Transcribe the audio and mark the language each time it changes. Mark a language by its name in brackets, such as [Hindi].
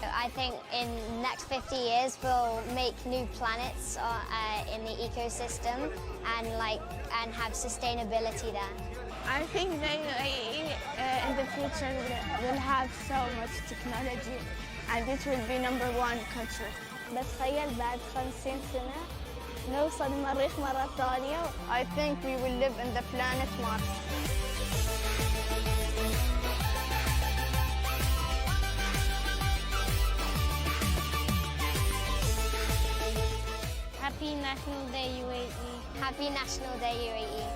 [English] I think in the next 50 years we'll make new planets in the ecosystem and have sustainability there. I think the UAE in the future will have so much technology and it will be #1 country. [Arabic] بتخيل بعد 50 سنة نوصل المريخ مرة ثانية. [English] I think we will live in the planet Mars. Happy National Day UAE. Happy National Day UAE.